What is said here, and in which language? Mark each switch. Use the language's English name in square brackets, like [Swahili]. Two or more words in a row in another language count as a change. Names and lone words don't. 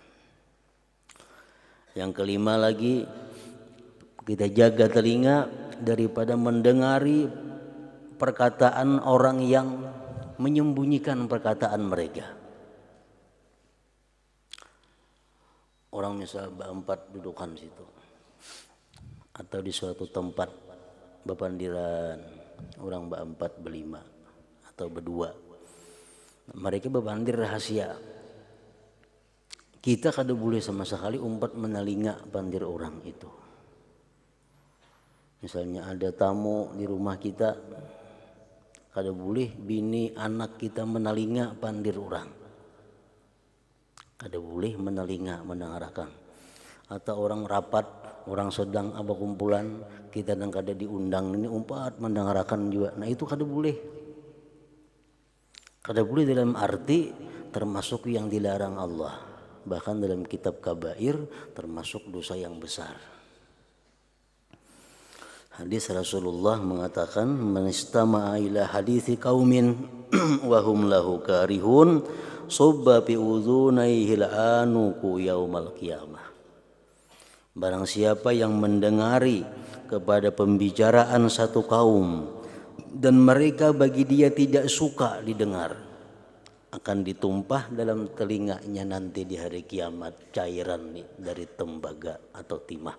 [Indonesian] Yang kelima lagi, kita jaga telinga daripada mendengari perkataan orang yang menyembunyikan perkataan mereka. [Banjar] Orang misal berempat dudukan situ, atau di suatu tempat bepandiran, orang berempat berlima atau berdua, mereka berbandir rahasia. Kita kada boleh sama sekali umpat menelinga bandir orang itu. Misalnya ada tamu di rumah kita, kada boleh bini anak kita menelinga pandir orang. Kada boleh menelinga, mendengarkan. Atau orang rapat, orang sedang apa kumpulan, kita dan kada diundang, ini umpat mendengarkan juga. Nah itu kada boleh. Kada boleh dalam arti termasuk yang dilarang Allah. [Indonesian] Bahkan dalam kitab kabair termasuk dosa yang besar. Hadis Rasulullah mengatakan, [Arabic] من استمع إلى حديث قوم وهم له كارهون صب في أذنيه الآنك يوم القيامة. [Indonesian] Barang siapa yang mendengari kepada pembicaraan satu kaum dan mereka bagi dia tidak suka didengar, akan ditumpah dalam telinganya nanti di hari kiamat cairan dari tembaga atau timah.